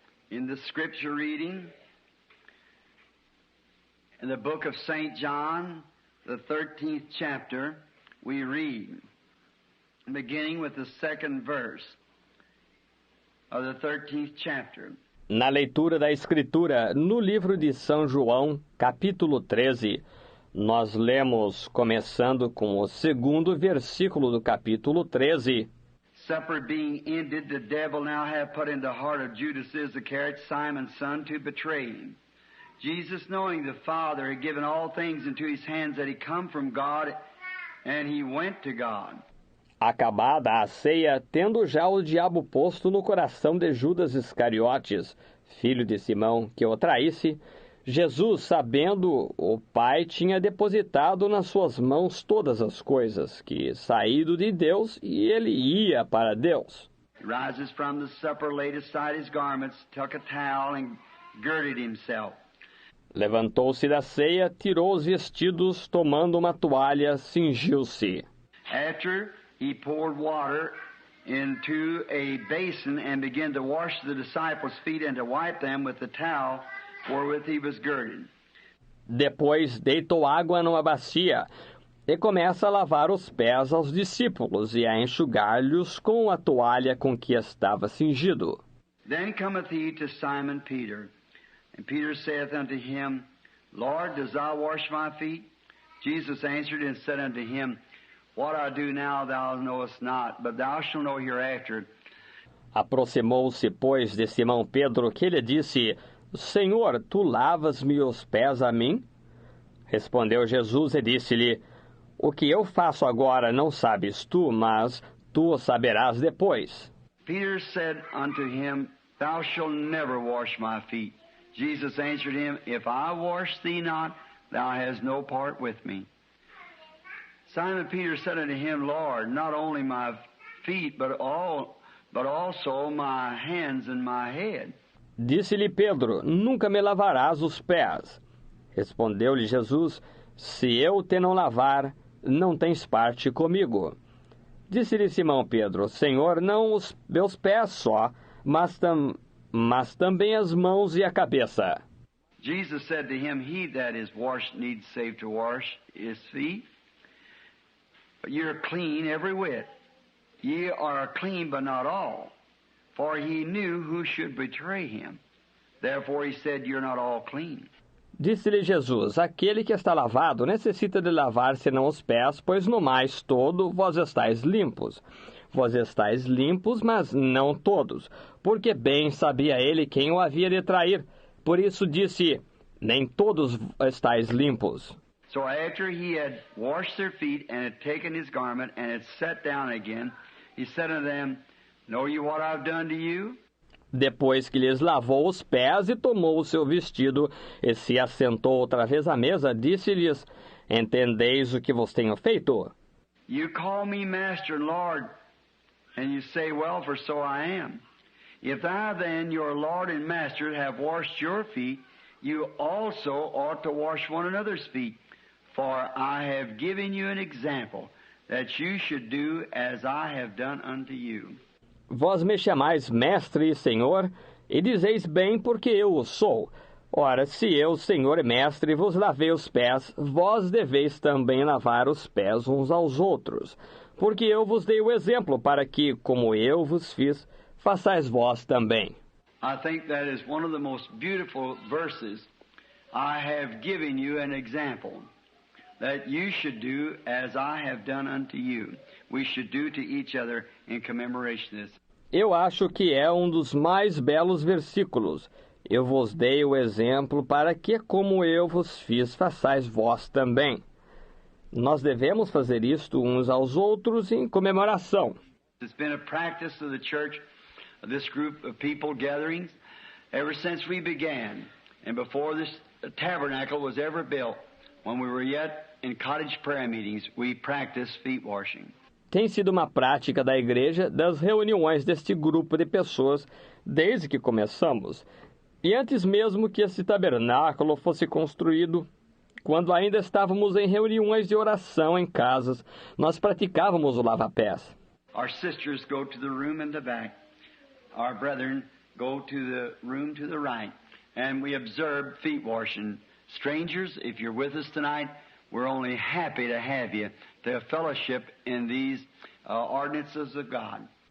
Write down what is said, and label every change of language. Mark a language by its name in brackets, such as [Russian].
[English] In the scripture reading, in the book of St. John, the 13th chapter, we read, beginning with the second verse of the 13th chapter. [Portuguese] Na leitura da Escritura, no livro de São João, capítulo 13, nós lemos, começando com o segundo versículo do capítulo 13. [English] Supper being ended, the devil now hath put in the heart of Judas Iscariot, Simon's son, to betray him. Jesus, knowing the Father had given all things into his hands, that he come from God, and he went to God. [Portuguese] Acabada a ceia, tendo já o diabo posto no coração de Judas Iscariotes, filho de Simão, que o traísse, Jesus, sabendo o Pai, tinha depositado nas suas mãos todas as coisas, que saído de Deus, e ele ia para Deus. [English] He rises from the supper, laid aside his garments, took a towel, and girded himself. [Portuguese] Levantou-se da ceia, tirou os vestidos, tomando uma toalha, cingiu-se. [English] After he poured water into a basin and began to wash the disciples' feet and to wipe them with the towel wherewith he was girded. [Portuguese] Depois deitou água numa bacia e começa a lavar os pés aos discípulos e a enxugar-lhes com a toalha com que estava cingido. [English] Then cometh he to Simon Peter, and Peter saith unto him, Lord, dost thou wash my feet? Jesus answered and said unto him, What I do now thou knowest not, but thou shalt know hereafter. [Portuguese] Aproximou-se, pois, de Simão Pedro, que lhe disse, Senhor, tu lavas-me os pés a mim? Respondeu Jesus e disse-lhe, O que eu faço agora não sabes tu, mas tu o saberás depois. [English] Peter said unto him, Thou shalt never wash my feet. Jesus answered him, If I wash thee not, thou hast no part with me. Simon Peter said unto him, Lord, not only my feet, but also my hands and my head. [Portuguese] Disse-lhe Pedro, Nunca me lavarás os pés. Respondeu-lhe Jesus, Se eu te não lavar, não tens parte comigo. Disse-lhe Simão Pedro, Senhor, não os meus pés só, mas também as mãos e a cabeça. [English] Jesus said to him, He that is washed needs save to wash his feet. But ye are clean every whit. Ye are clean, but not all. For he knew who should betray him. Therefore he said, You're not all clean. [Portuguese] Disse-lhe Jesus, aquele que está lavado necessita de lavar senão os pés, pois no mais todo vós estáis limpos. Vós estáis limpos, mas não todos, porque bem sabia ele quem o havia de trair. Por isso disse, nem todos estáis limpos. [English] So after he had washed their feet and had taken his garment and had sat down again, he said unto them, Know ye what I've done to you? [Portuguese] Depois que lhes lavou os pés e tomou o seu vestido e se assentou outra vez à mesa, disse-lhes, Entendeis o que vos tenho feito? [English] You call me Master and Lord, and you say, Well, for so I am. If I then, your Lord and Master, have washed your feet, you also ought to wash one another's feet. For I have given you an example, that you should do as I have done unto you. [Portuguese] Vós me chamais mestre e senhor, e dizeis bem porque eu o sou. Ora, se eu, senhor e mestre, vos lavei os pés, vós deveis também lavar os pés uns aos outros. Porque eu vos dei o exemplo, para que, como eu vos fiz, façais vós também. [English] I think that is one of the most beautiful verses. I have given you an example, that you should do as I have done unto you. We should do to each other in commemoration of this. [Portuguese] Eu acho que é um dos mais belos versículos. Eu vos dei o exemplo para que, como eu vos fiz, façais vós também. Nós devemos fazer isto uns aos outros em comemoração. [English] It's been a practice of the church, of this group of people gatherings, ever since we began, and before this tabernacle was ever built. When we were yet in cottage prayer meetings, we practiced feet washing. [Portuguese] tem sido uma prática da igreja das reuniões deste grupo de pessoas desde que começamos. E antes mesmo que esse tabernáculo fosse construído, quando ainda estávamos em reuniões de oração em casas, nós praticávamos o lava-pés. [English] Our sisters go to the room in the back. Our brethren go to the room to the right. And we observe feet washing. Strangers, if you're with us tonight, we're only happy to have you, to fellowship in these ordinances of God.